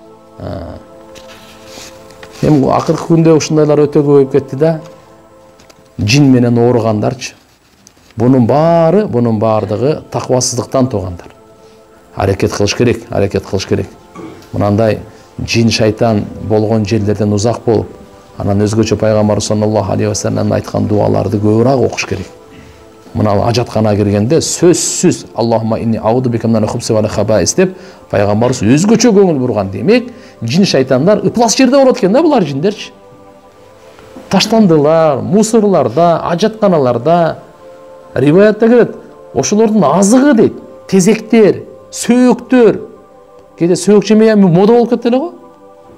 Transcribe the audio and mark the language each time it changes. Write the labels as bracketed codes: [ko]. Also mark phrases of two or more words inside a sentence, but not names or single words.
[ky] Эми акыркы күндө ушундайлар өтө көбөйүп кетти да. Жин менен ооругандарчы. Bunun баардыгы таквасыздыктан туугандар. Аракет кылыш керек. Мынандай жин шайтан болгон жерлерден узак болуп, анан өзгөчө пайгамбар [ar] صلى الله عليه وسلم [ky] айткан дуаларды көбүрөөк окуш керек. Мына ажаткана киргенде сөзсүз [ar] اللهم إني أعوذ بك من الخبث والخبائث [ky] деп пайгамбарыбыз өзгөчө көңүл бурган. Демек, жин шайтандар ыплас жерде болот экен да булар жиндерчи. Таштандылар, мусорларда, ажатканаларда. Риваятта келет, ошолордун азыгы дейт, тезектер, сөөктөр. Кээде сөөк жемей мода болуп кетти эле го.